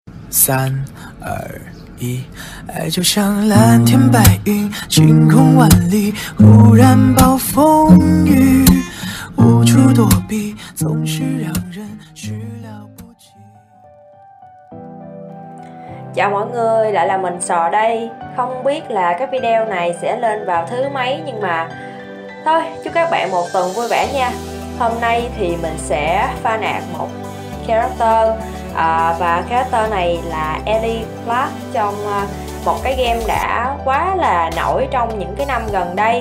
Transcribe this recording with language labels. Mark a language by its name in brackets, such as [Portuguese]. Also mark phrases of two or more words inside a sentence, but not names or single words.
[Chinese] 3、2、1，爱就像蓝天白云，晴空万里，忽然暴风雨，无处躲避，总是让人始料不及。 [Vietnamese] Chào mọi người, lại là mình Sò đây. Không biết là cái video này sẽ lên vào thứ mấy, nhưng mà thôi, chúc các bạn một tuần vui vẻ nha. Hôm nay thì mình sẽ [English] fan art [Vietnamese] một character, và character này là Ellie Clark trong một cái game đã quá là nổi trong những cái năm gần đây.